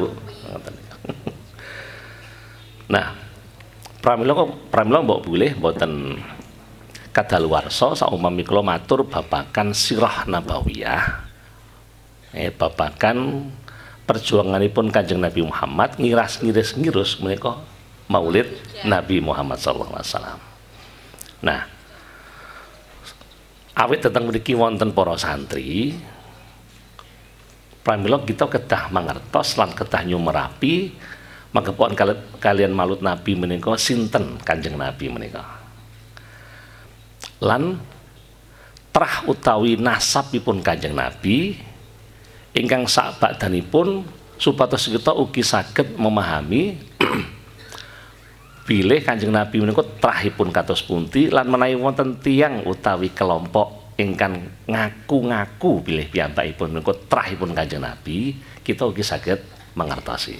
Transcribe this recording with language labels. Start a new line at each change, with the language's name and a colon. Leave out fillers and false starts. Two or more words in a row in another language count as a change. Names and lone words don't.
Javanese: Ngoten. Nah, pramila mbok boleh mboten kadaluwarsa saumami kula matur babakan sirah nabawiyah, babakan perjuanganipun Kanjeng Nabi Muhammad ngiras-ngiris menika Maulid Nabi Muhammad
Arabic: صلى الله عليه وسلم.
Javanese: Nah, awit tentang mriki wonten para santri pramila kita kedah mangertos lan kedah nyumerapi mangkepon kalian malut Nabi menika sinten Kanjeng Nabi menika. Lan trah utawi nasabipun Kanjeng Nabi ingkang sakbakdanipun supados kita ugi saged memahami bilih Kanjeng Nabi menika trahipun kados pundi lan menawi wonten tiyang utawi kelompok ingkang ngaku-ngaku bilih piyambakipun menika trahipun Kanjeng Nabi, kita ugi saged mangertosi.